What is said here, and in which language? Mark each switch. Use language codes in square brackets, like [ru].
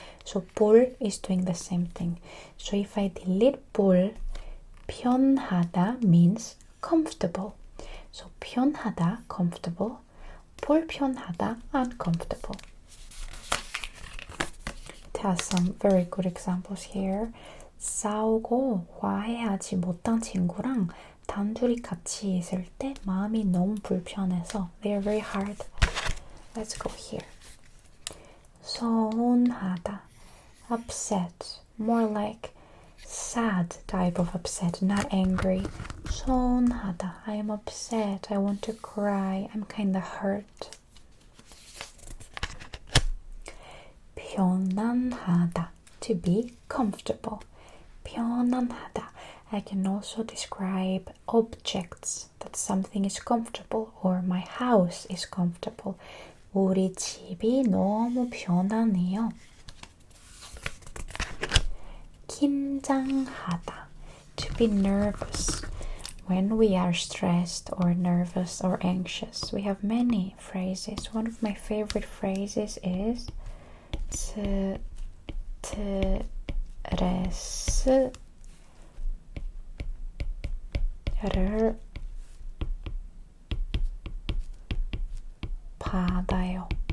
[en] So 불 is doing the same thing. So if I delete 불, 편하다 means comfortable. So 편하다, comfortable. 불편하다, uncomfortable. It has some very good examples here. [ko] 싸우고 화해하지 못한 친구랑 단둘이 같이 있을 때 마음이 너무 불편해서. [en] They are very hard. Let's go here. 서운하다. Upset. More like sad type of upset, not angry. 서운하다. I am upset. I want to cry. I'm kind of hurt. 편안하다. To be comfortable. [ko] 편안하다. [en] I can also describe objects, that something is comfortable, or my house is comfortable. [ko] 우리 집이 너무 편안해요. 긴장하다. [en] to be nervous. When we are stressed or nervous or anxious, we have many phrases. One of my favorite phrases is [ko] 스트레스를 받아요.